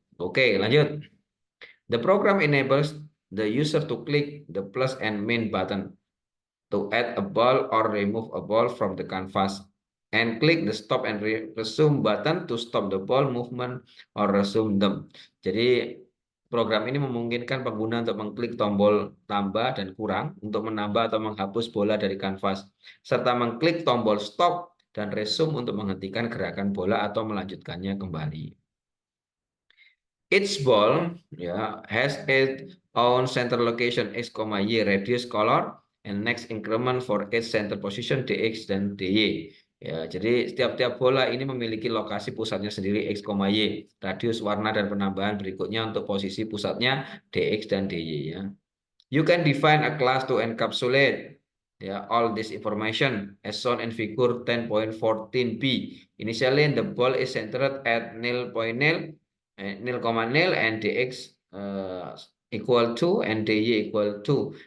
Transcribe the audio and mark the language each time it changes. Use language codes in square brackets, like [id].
[id] Oke, lanjut. [en] The program enables the user to click the plus and min button to add a ball or remove a ball from the canvas, and click the stop and resume button to stop the ball movement or resume them. [id] Jadi program ini memungkinkan pengguna untuk mengklik tombol tambah dan kurang untuk menambah atau menghapus bola dari kanvas, serta mengklik tombol stop dan resume untuk menghentikan gerakan bola atau melanjutkannya kembali. [en] Each ball has its own center location X, Y, radius, color, and next increment for its center position DX [id] dan [en] DY. [id] Ya, jadi setiap bola ini memiliki lokasi pusatnya sendiri X, Y, radius, warna, dan penambahan berikutnya untuk posisi pusatnya DX dan DY. Ya. [en] You can define a class to encapsulate all this information as shown in figure 10.14b. Initially, the ball is centered at 0.0 and dx equal to and dy equal to.